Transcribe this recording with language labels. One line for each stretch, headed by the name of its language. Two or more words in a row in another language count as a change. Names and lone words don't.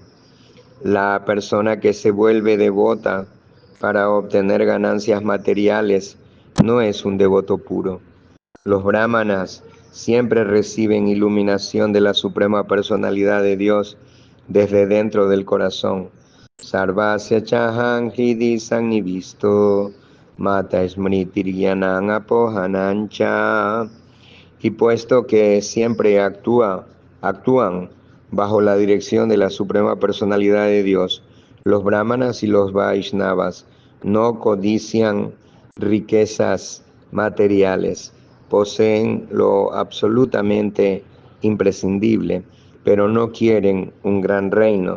Spanish: La persona que se vuelve devota para obtener ganancias materiales no es un devoto puro. Los brahmanas siempre reciben iluminación de la Suprema Personalidad de Dios desde dentro del corazón.
Sanskrit: Sarvasya chaham hridi sannivisto mata smritiryanam apohanancha.
Spanish: Y puesto que siempre actúan bajo la dirección de la Suprema Personalidad de Dios, los brahmanas y los vaishnavas no codician riquezas materiales, poseen lo absolutamente imprescindible, pero no quieren un gran reino.